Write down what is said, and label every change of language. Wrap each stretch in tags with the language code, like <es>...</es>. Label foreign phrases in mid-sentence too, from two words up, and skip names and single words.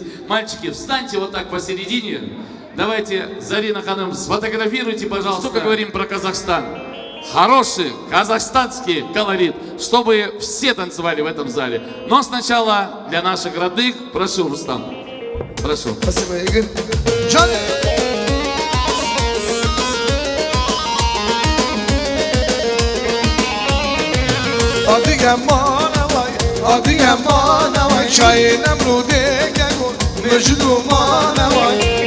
<ru>Мальчики, встаньте вот так посередине. Давайте, Зарина Ханым, сфотографируйте, пожалуйста. Столько говорим про Казахстан. Хороший казахстанский колорит, чтобы все танцевали в этом зале. Но сначала для наших родных, прошу, Рустам. Прошу. Спасибо, Игорь.</ru> <crh>Adı yamana vay, çayın emrude gel mecnumana vay.</crh>